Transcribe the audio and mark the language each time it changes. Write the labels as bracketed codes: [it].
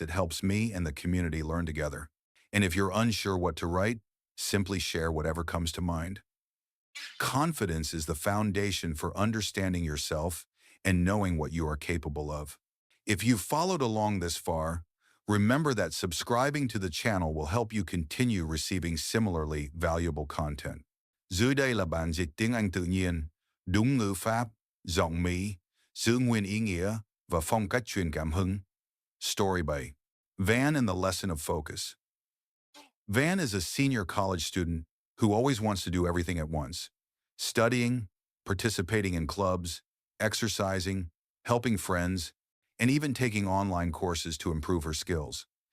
[en] It helps me and the community learn together. And if you're unsure what to write, simply share whatever comes to mind. Confidence is the foundation for understanding yourself and knowing what you are capable of. If you've followed along this far, remember that subscribing to the channel will help you continue receiving similarly valuable content. [vi] Dưới đây là bản dịch tiếng Anh tự nhiên, đúng ngữ pháp, giọng Mỹ, giữ nguyên ý nghĩa và phong cách truyền cảm hứng. [en] Story by Van and the Lesson of Focus. Van is a senior college student who always wants to do everything at once. Studying, participating in clubs, exercising, helping friends, and even taking online courses to improve her skills.